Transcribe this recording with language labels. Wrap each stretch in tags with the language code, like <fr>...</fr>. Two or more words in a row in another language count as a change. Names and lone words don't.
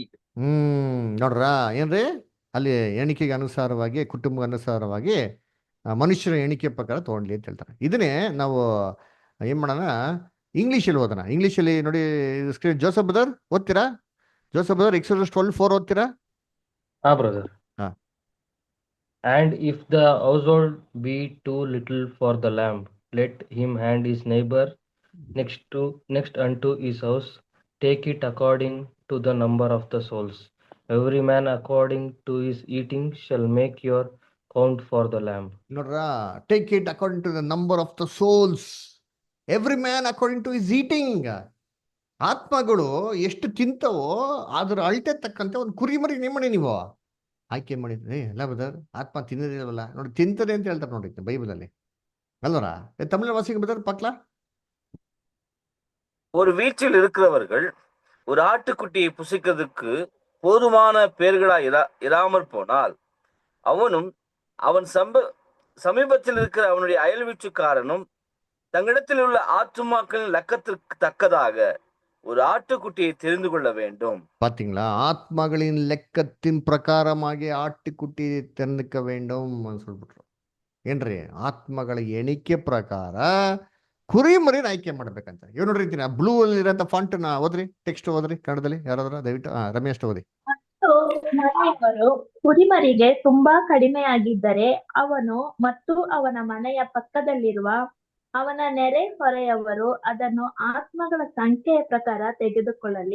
<kn>ನೋಡ್ರ ಏನ್ರಿ, ಅಲ್ಲಿ ಎಣಿಕೆಗೆ ಅನುಸಾರವಾಗಿ, ಕುಟುಂಬ ಅನುಸಾರವಾಗಿ ಮನುಷ್ಯರ ಎಣಿಕೆ ಪ್ರಕಾರ ತಗೊಂಡ್ಲಿ ಅಂತ ಹೇಳ್ತಾರೆ. ಇದನ್ನೇ ನಾವು ಏನ್ ಮಾಡೋಣ, ಇಂಗ್ಲೀಷಲ್ಲಿ ಓದೋಣ. ಇಂಗ್ಲೀಷಲ್ಲಿ ನೋಡಿ ಸ್ಕ್ರೀನ್, ಜೋಸಫ್ ಬ್ರದರ್ ಓದ್ತೀರಾ? ಜೋಸಫ್ ಬ್ರದರ್ Exodus 12:4 ಓದ್ತೀರಾ? ಹಾ ಬ್ರದರ್.</kn> <en>And if the household be too little for the lamb, let him hand his neighbor next unto his house, take it according to the number of the souls. Every man according to his eating shall make your count for the lamb. ನೋಡ್ರ, take it according to the number of the souls, every man according to his eating.</en> <kn>ಆತ್ಮಗಳು ಎಷ್ಟು ತಿಂತವೋ ಅದ್ರ ಅಳತೆ ತಕ್ಕಂತೆ ಒಂದು ಕುರಿಮರಿ ನಿಮ್ಮನೆ ನೀವು ಆಯ್ಕೆ ಮಾಡಿದ್ರಿ. ಎಲ್ಲ ಬದರ್ ಆತ್ಮ ತಿನ್ನದಿಲ್ಲವಲ್ಲ, ನೋಡಿ ತಿಂತದೆ ಅಂತ ಹೇಳ್ತಾರೆ ನೋಡಿ ಬೈಬಲಲ್ಲಿ ಅಲ್ವರ. ತಮಿಳ್</kn> <ta>வாசிங்க பதர் பார்க்கலாம். ஒரு வீட்டில் இருக்கிறவர்கள் ஒரு ஆட்டுக்குட்டியை புசிக்கிறதுக்கு போதுமான பேர்களா இராமற் போனால் அவனும் அவன் சமீபத்தில் இருக்கிற அவனுடைய அயல் வீட்டுக்காரனும் தங்களிடத்தில் உள்ள ஆத்துமாக்களின் லக்கத்திற்கு தக்கதாக ஒரு ஆட்டுக்குட்டியை தெரிந்து கொள்ள வேண்டும். பாத்தீங்களா, ஆத்மகளின் லெக்கத்தின் பிரகாரமாக ஆட்டுக்குட்டி தெரிந்துக்க வேண்டும் சொல்ಬಿಟ್ರು.</ta> <kn>ಏನ್ರಿ, ಆತ್ಮಗಳ ಎಣಿಕೆ ಪ್ರಕಾರ ಕುರಿಮರಿನ ಆಯ್ಕೆ ಮಾಡ್ಬೇಕಂತ. ಇವ್ ನೋಡ್ರಿ, ಆ ಬ್ಲೂ ಅಲ್ಲಿ ಇರೋಂಥ ಫಾಂಟ್ ನ ಓದ್ರಿ, ಟೆಕ್ಸ್ಟ್ ಓದ್ರಿ ಕನ್ನಡದಲ್ಲಿ ಯಾರಾದ್ರೂ ದಯವಿಟ್ಟು. ರಮೇಶ್ ಓದಿ. ಮನೆಯವರು ಕುರಿಮರಿಗೆ ತುಂಬಾ ಕಡಿಮೆಯಾಗಿದ್ದರೆ ಅವನು ಮತ್ತು ಅವನ ಮನೆಯ ಪಕ್ಕದಲ್ಲಿರುವ ಅವನ ನೆರೆ ಹೊರೆಯವರು ಅದನ್ನು ಆತ್ಮಗಳ ಸಂಖ್ಯೆಯ ಪ್ರಕಾರ ತೆಗೆದುಕೊಳ್ಳಲಿ.</kn>